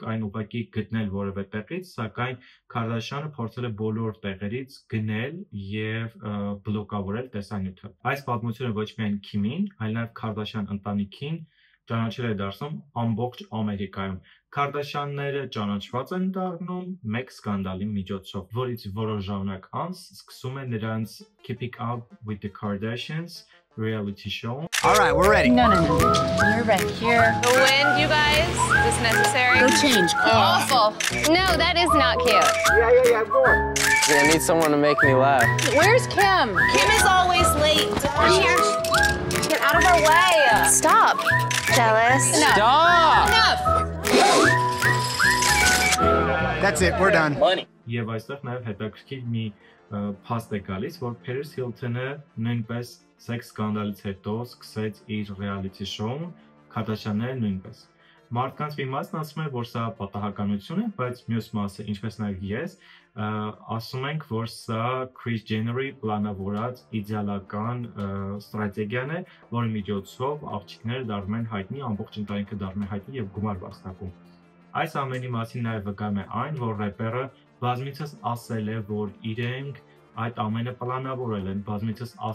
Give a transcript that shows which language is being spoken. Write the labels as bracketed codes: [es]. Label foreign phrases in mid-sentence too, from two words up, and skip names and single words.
[hy] այն ուղղակի գտնել որևէ տեղից, սակայն Քարդաշյանը փորձել է բոլոր տեղերից գնել և բլոկավորել տեսանյութը։ Այս պատմությունը ոչ միայն Քիմին, այլ նաև Քարդաշյան ընտանիքին ճանաչել է դարձնում ամբողջ Ամերիկայում։ Քարդաշյանները ճանաչված են դառնում մեկ սկանդալի միջոցով, որից որոշ ժամանակ անց սկսում է նրանց Keeping Up with the Kardashians [en] reality show. All right, we're ready. No. You're right here. The wind, you guys. Is this necessary? change. Awful. No, that is not cute. Yeah, I'm going. I need someone to make me laugh. Where's Kim? Kim is always late. Here. Get out of our way. Stop. Jealous. Enough. Stop! Enough. That's it, we're done. Money. [hy] Եվ այստեղ նաև հետաքրքիր մի փաստ է գալիս, որ Paris Hilton-ը նույնպես սեքս սկանդալից հետո սկսեց իր [en] reality show- [hy] ը, Kardashian-ները նույնպես։ Մարդկանց մի մասն ասում է, որ սա պատահականություն է, բայց մյուս մասը, ինչպես նաև ես, ասում ենք, որ սա Kris Jenner-ի պլանավորած իդեալական ստրատեգիան է, որի միջոցով աղջիկները դառնում են հայտնի, ամբողջ ընտանիքը դառնում է հայտնի եւ գումար վաստակում։ Այս ամենի մասին նաև վկայում է այն, որ рэպերը բազմիցս ասել է, որ իրենք այդ ամենը պլանավորել են, բազմիցս ասել